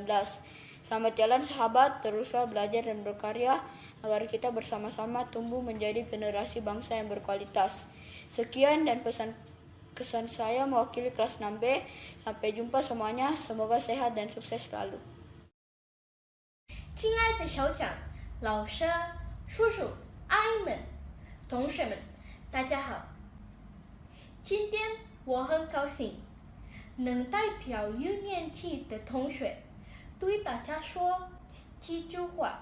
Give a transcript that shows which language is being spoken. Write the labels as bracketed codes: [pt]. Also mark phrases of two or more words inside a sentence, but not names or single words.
[id] Selamat jalan sahabat, teruslah belajar dan berkarya agar kita bersama-sama tumbuh menjadi generasi bangsa yang berkualitas. Sekian dan kesan saya mewakili kelas 6B. Sampai jumpa semuanya, semoga sehat dan sukses selalu. [zh] 亲爱的小长、老师、叔叔、阿姨们、同学们，大家好， 今天我很高兴能代表6年级的同学对大家说几句话。